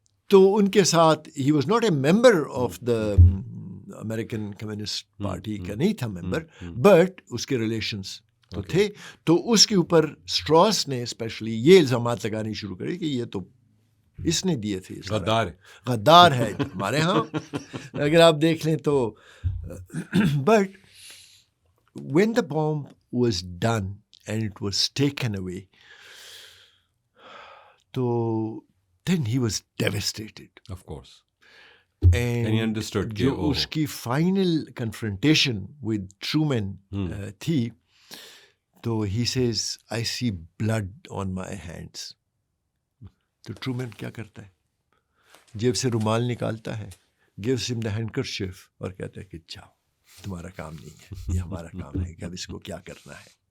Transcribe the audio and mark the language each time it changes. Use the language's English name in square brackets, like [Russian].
[Urdu] تو ان کے ساتھ [English] ہی was not a member of the American Communist Party [Urdu] کا نہیں تھا ممبر, بٹ اس کے ریلیشنس تو تھے. تو اس کے اوپر اسٹراس نے اسپیشلی یہ الزامات لگانے شروع کرے کہ یہ تو اس نے دیے تھے, غدار ہے ہمارے ہاں, اگر آپ دیکھ لیں تو. [English] But when the bomb was done and it was taken away, so then he was devastated. Of course. And he understood [Urdu] جو اس کی فائنل کنفرنٹیشن ود ٹرومین تھی, تو [English] he says I see blood on my hands. [Urdu] تو Truman کیا کرتا ہے, جیب سے رومال نکالتا ہے, [English] gives him the handkerchief [Urdu] اور کہتا ہے کہ جاؤ, تمہارا کام نہیں ہے, یہ ہمارا کام ہے کہ اب اس کو کیا کرنا ہے.